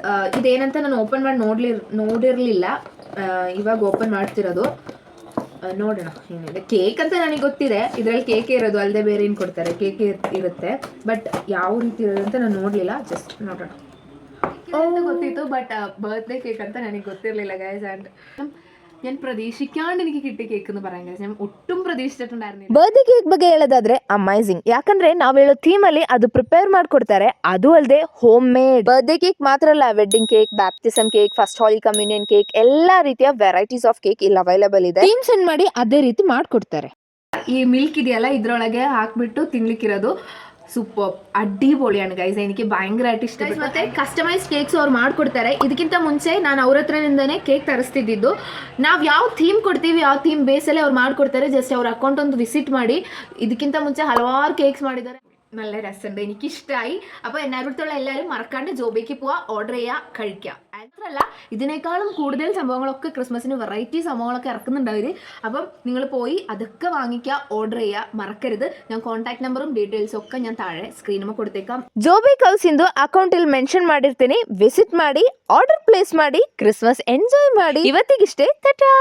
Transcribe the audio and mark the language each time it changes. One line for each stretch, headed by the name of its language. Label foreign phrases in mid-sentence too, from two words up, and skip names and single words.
Kannada: ಇದೇನಂತ ನಾನು ಓಪನ್ ಮಾಡಿ ನೋಡಿರಲಿಲ್ಲ, ಇವಾಗ ಓಪನ್ ಮಾಡ್ತಿರೋದು. ನೋಡೋಣ ಏನಿದೆ. ಕೇಕ್ ಅಂತ ನನಗೆ ಗೊತ್ತಿದೆ, ಇದರಲ್ಲಿ ಕೇಕ್ ಇರೋದು ಅಲ್ಲದೆ ಬೇರೆ ಏನು ಕೊಡ್ತಾರೆ, ಕೇಕ್ ಇರುತ್ತೆ. ಬಟ್ ಯಾವ ರೀತಿ ಇರೋದು ಅಂತ ನಾನು ನೋಡಲಿಲ್ಲ, ಜಸ್ಟ್ ನೋಡೋಣ. ಗೊತ್ತಿತ್ತು, ಬಟ್
English: birthday cake
Kannada: ಅಂತ ನನಗೆ ಗೊತ್ತಿರಲಿಲ್ಲ ಗೈಸ್.
Malayalam: ആൻഡ് ഞാൻ പ്രതീക്ഷിക്കാണ്ട് എനിക്ക് കിട്ടിയ കേക്ക് എന്ന് പറയാം ഗൈസ്. ഞാൻ ഒട്ടും പ്രതീക്ഷിച്ചിട്ടുണ്ടായിരുന്നില്ല.
English: birthday cake
Kannada: ಬಗ್ಗೆ ಹೇಳೋದಾದ್ರೆ ಅಮೇಜಿಂಗ್. ಯಾಕಂದ್ರೆ ನಾವ್ ಹೇಳೋ ಥೀಮ್ ಅಲ್ಲಿ ಅದು ಪ್ರಿಪೇರ್ ಮಾಡ್ಕೊಡ್ತಾರೆ. ಅದು ಅಲ್ಲದೆ
English: home made. birthday cake
Kannada: ಮಾತ್ರ ಅಲ್ಲ,
English: wedding cake, baptism cake, first holy communion cake,
Kannada: ಎಲ್ಲಾ ರೀತಿಯ
English: varieties of cake
Kannada: ಇಲ್ಲಿ ಅವೈಲೇಬಲ್ ಇದೆ.
English: theme send
Kannada: ಮಾಡಿ ಅದೇ ರೀತಿ ಮಾಡ್ಕೊಡ್ತಾರೆ.
Malayalam: ഈ മിൽക്ക്
Kannada: ಇದೆಯಲ್ಲ ಇದ್ರೊಳಗೆ ಹಾಕ್ಬಿಟ್ಟು ತಿನ್ಲಿಕ್ಕಿರೋದು ಸೂಪರ್ ಅಡ್ಡಿಪೊಳಿയാണ് ಗೈಸ್.
Malayalam: എനിക്ക് ഭയങ്കരമായിട്ട് ഇഷ്ടപ്പെട്ടു.
Kannada: ಮತ್ತೆ
English: customise cakes
Kannada: ಅವ್ರು ಮಾಡ್ಕೊಡ್ತಾರೆ. ಇದಕ್ಕಿಂತ ಮುಂಚೆ ನಾನು ಅವ್ರ ಹತ್ರನಿಂದನೇ ಕೇಕ್ ತರಿಸ್ತಿದ್ದು. ನಾವು ಯಾವ ಥೀಮ್ ಕೊಡ್ತೀವಿ ಆ ಥೀಮ್ ಬೇಸಲ್ಲೇ ಅವ್ರು ಮಾಡ್ಕೊಡ್ತಾರೆ. ಜಸ್ಟ್ ಅವ್ರ ಅಕೌಂಟ್ ಒಂದು ವಿಸಿಟ್ ಮಾಡಿ. ಇದಕ್ಕಿಂತ ಮುಂಚೆ ಹಲವಾರು കേക്ക്സ് ಮಾಡಿದ್ದಾರೆ.
Malayalam: നല്ല രസമുണ്ട്, എനിക്കിഷ്ടമായി. അപ്പോൾ എന്നോടത്തുള്ള എല്ലാവരും മറക്കാണ്ട് ജോബിക്ക് പോവാ, ഓർഡർ ചെയ്യുക, കഴിക്കുക. മാത്രമല്ല ഇതിനേക്കാളും കൂടുതൽ സംഭവങ്ങളൊക്കെ ക്രിസ്മസിന് വെറൈറ്റി സംഭവങ്ങളൊക്കെ ഇറക്കുന്നുണ്ട് അവർ. അപ്പം നിങ്ങൾ പോയി അതൊക്കെ വാങ്ങിക്കുക, ഓർഡർ ചെയ്യുക, മറക്കരുത്. ഞാൻ
English: contact number
Malayalam: ഡീറ്റെയിൽസും ഒക്കെ ഞാൻ താഴെ സ്ക്രീനിൽ കൊടുത്തേക്കാം.
Kannada: ಜೋಬಿಕ್ ಹೌಸ್ ಇಂದು ಅಕೌಂಟ್ ಇಲ್ಲಿ ಮೆನ್ಷನ್ ಮಾಡಿರ್ತೀನಿ. ವಿಸಿಟ್ ಮಾಡಿ,
English: order place
Kannada: ಮಾಡಿ,
English: Christmas enjoy
Kannada: ಮಾಡಿ. ಇವತ್ತಿಗಿಷ್ಟೇ, ಟಾಟಾ.